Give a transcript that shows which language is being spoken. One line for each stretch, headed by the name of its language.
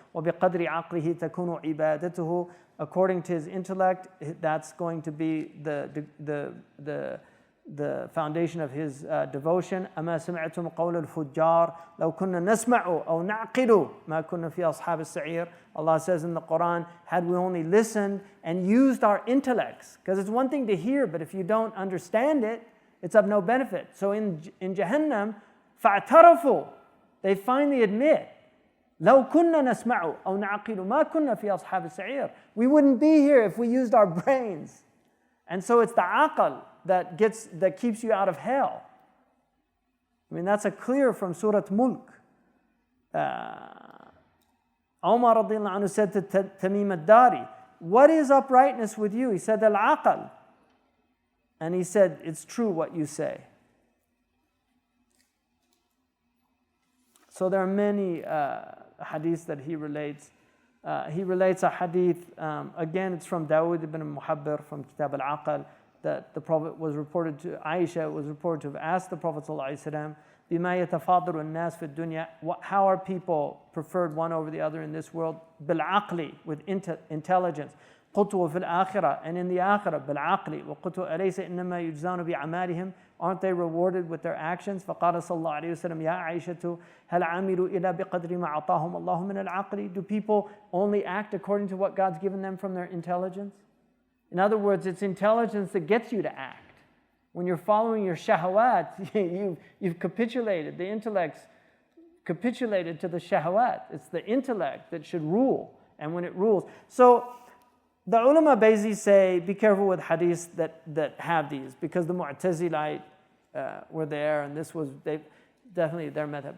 Arabic: وَبِقَدْرِ عَقْلِهِ تَكُونُ عِبَادَتُهُ,
English: according to his intellect, that's going to be the foundation of his devotion.
Arabic: أَمَا سَمِعْتُمْ قَوْلَ الْفُجَّارِ لَوْ كُنَّا نَسْمَعُ أَوْ نَعْقِلُ مَا كُنَّا فِي أَصْحَابِ السَّعِيرِ.
English: Allah says in the Quran, had we only listened and used our intellects, because it's one thing to hear, but if you don't understand it, it's of no benefit. So in Jahannam,
Arabic: فَاعْتَرَفُوا,
English: they finally admit,
Arabic: لَوْ كُنَّا نَسْمَعُ أَوْ نَعْقِلُ مَا كُنَّا فِي أَصْحَابِ السَّعِيرِ.
English: We wouldn't be here if we used our brains. And so it's the aql that keeps you out of hell. I mean, that's a clear from Surah Mulk. Umar radiallahu anhu said to Tamim ad-Dari, what is uprightness with you? He said, al-aql. And he said, it's true what you say. So there are many hadiths that he relates. He relates a hadith, again it's from Dawood ibn Muhabbir from Kitab al-Aql, that the Prophet was reported to, Aisha was reported to have asked the Prophet ﷺ,
Arabic: بِمَا يَتَفَاضَلُ النَّاسِ فِي الدُّنْيَا,
English: how are people preferred one over the other in this world?
Arabic: بِالْعَقْلِ,
English: with intelligence.
Arabic: قُلْتُ وَفِي الْآخِرَةِ,
English: and in the akhirah, بِالْعَقْلِ.
Arabic: وَقُلْتُ أَلَيْسَ إِنَّمَا يُجْزَانُ بِعَمَالِهِمْ,
English: aren't they rewarded with their actions?
Arabic: فقال صلى الله عليه وسلم يا عائشة هل عملوا إلا بقدر ما أعطاهم الله من العقل?
English: Do people only act according to what God's given them from their intelligence? In other words, it's intelligence that gets you to act. When you're following your shahawat, you've capitulated. The intellect's capitulated to the shahawat. It's the intellect that should rule. And when it rules. So the ulama basically say, be careful with hadiths that have these, because the Mu'tazilite were there, and this was definitely their method.